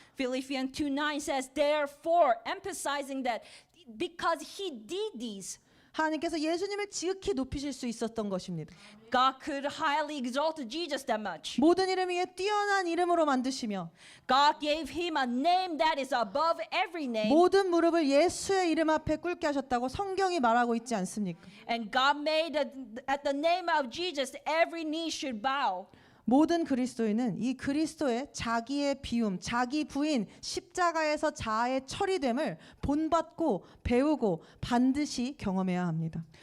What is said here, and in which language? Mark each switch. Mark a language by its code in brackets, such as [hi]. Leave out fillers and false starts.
[en] Philippians 2:9 says, therefore, emphasizing that because he did these, [ko] 하나님께서 예수님을 지극히 높이실 수 있었던 것입니다. [en] God could highly exalt Jesus that much. [ko] 모든 이름 위에 뛰어난 이름으로 만드시며 [en] God gave him a name that is above every name. [ko] 모든 무릎을 예수의 이름 앞에 꿇게 하셨다고 성경이 말하고 있지 않습니까? [en] And God made at the name of Jesus every knee should bow. [ko] 모든 그리스도인은 이 그리스도의 자기의 비움, 자기 부인, 십자가에서 자아의 처리됨을 본받고 배우고 반드시 경험해야 합니다.